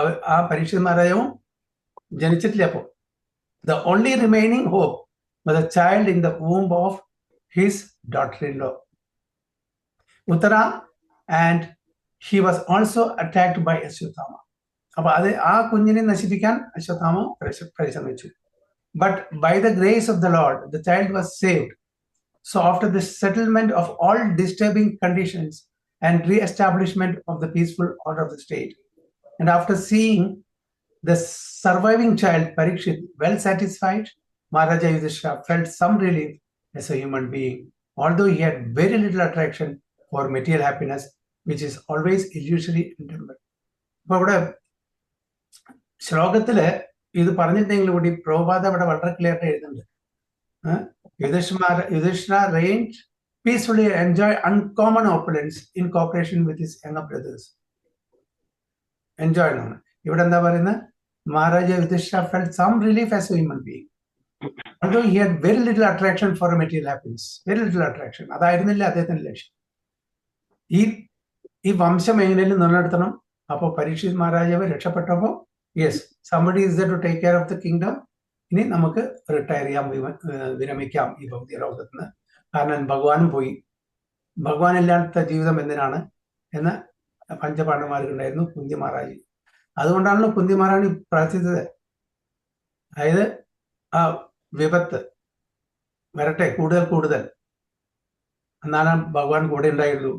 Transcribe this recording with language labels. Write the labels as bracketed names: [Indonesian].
[Malayalam] ആ പരീക്ഷിത് മഹാരാജാവും ജനിച്ചിട്ടില്ല. അപ്പോ [English] the only remaining hope was a child in the womb of his daughter-in-law Uttara, and he was also attacked by Ashwatthama. [Malayalam] അപ്പൊ അത് ആ കുഞ്ഞിനെ നശിപ്പിക്കാൻ അശ്വത്ഥാമ പരിശ്രമിച്ചു. [English] But by the grace of the Lord, the child was saved. So after the settlement of all disturbing conditions and re-establishment of the peaceful order of the state, and after seeing the surviving child Parikshit well satisfied, Maharaja Yudhishthira felt some relief as a human being, although he had very little attraction for material happiness, which is always illusory and temporary. [Malayalam] അപ്പൊ ഇവിടെ ശ്ലോകത്തില് ഇത് പറഞ്ഞിട്ടുണ്ടെങ്കിൽ കൂടി പ്രഭുപാദ ഇവിടെ വളരെ clear ആയിട്ട് എഴുതുന്നുണ്ട്. [English] Yudhishthira reigned peacefully and enjoyed uncommon opulence in cooperation with his younger brothers. Enjoyed ആണ്. [Malayalam] ഇവിടെ എന്താ പറയുന്നത്? [English] Maharaja Yudhishthira felt some relief as a human being, although he had very little attraction for material happiness. Very little attraction. [Malayalam] അതായിരുന്നില്ല അദ്ദേഹത്തിന്റെ ലക്ഷ്യം. ഈ വംശം എങ്ങനെയും നിലനിർത്തണം. അപ്പൊ പരീക്ഷിത് മഹാരാജാവ് രക്ഷപ്പെട്ടപ്പോ yes, [English] somebody is there to take care of the kingdom. [Malayalam] ഇനി നമുക്ക് റിട്ടയർ ചെയ്യാം, വിരമിക്കാം ഈ ഭൗതിക ലോകത്ത് നിന്ന്. കാരണം ഭഗവാനും പോയി. ഭഗവാൻ ഇല്ലാത്ത ജീവിതം എന്തിനാണ് എന്ന് പഞ്ചപാണ്ഡവന്മാർക്കുണ്ടായിരുന്നു, കുന്തി മഹാരാജ്. അതുകൊണ്ടാണല്ലോ കുന്തി മഹാരാണി പ്രാർത്ഥിച്ചത്. അതായത് ആ വിപത്ത് വരട്ടെ കൂടുതൽ, എന്നാലും ഭഗവാൻ കൂടെ ഉണ്ടായുള്ളൂ.